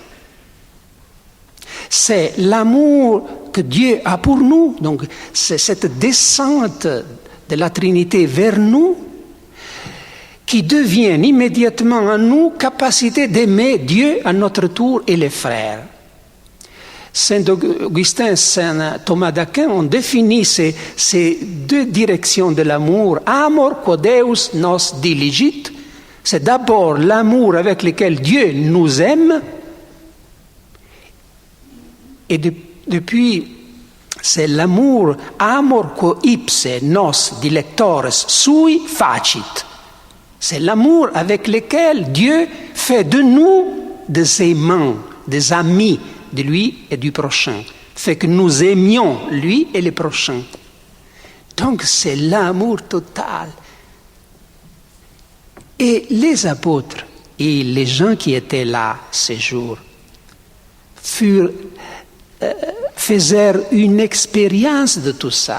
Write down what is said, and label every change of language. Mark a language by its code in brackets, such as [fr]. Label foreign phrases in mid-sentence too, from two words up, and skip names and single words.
[fr] C'est l'amour que Dieu a pour nous, donc c'est cette descente de la Trinité vers nous, qui devient immédiatement en nous capacité d'aimer Dieu à notre tour et les frères. Saint Augustin, Saint Thomas d'Aquin ont défini ces deux directions de l'amour. [la] Amor quo Deus nos diligit, [fr] c'est d'abord l'amour avec lequel Dieu nous aime, et depuis, c'est l'amour [la] amor quo ipse nos dilectores sui facit. [fr] C'est l'amour avec lequel Dieu fait de nous des aimants, des amis de lui et du prochain, fait que nous aimions lui et le prochain. Donc c'est l'amour total. Et les apôtres et les gens qui étaient là ces jours faisèrent une expérience de tout ça.